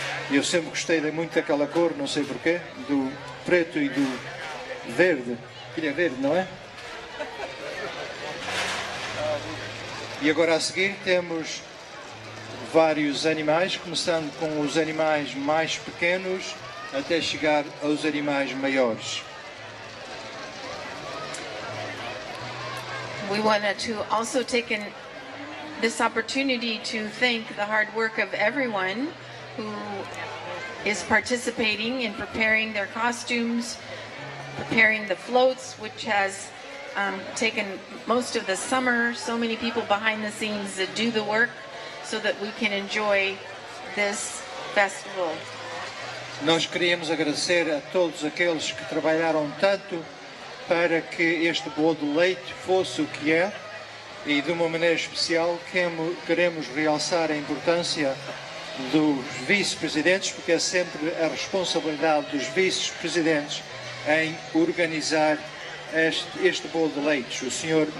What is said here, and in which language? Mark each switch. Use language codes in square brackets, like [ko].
[pt] Eu sempre gostei muito daquela cor, não sei porquê, do preto e do verde. Aquilo é verde, não é? E agora a seguir temos vários animais, começando com os animais mais pequenos até chegar aos animais maiores. [en] We wanted to also take this opportunity to thank the hard work of everyone who is participating in preparing their costumes, preparing the floats, which has taken most of the summer. So many people behind the scenes that do the work so that we can enjoy this festival. [pt] Nós queríamos agradecer a todos aqueles que trabalharam tanto para que este bolo de leite fosse o que é, e de uma maneira especial queremos realçar a importância dos vice-presidentes, porque é sempre a responsabilidade dos vice-presidentes em organizar este bolo de leite, o Sr.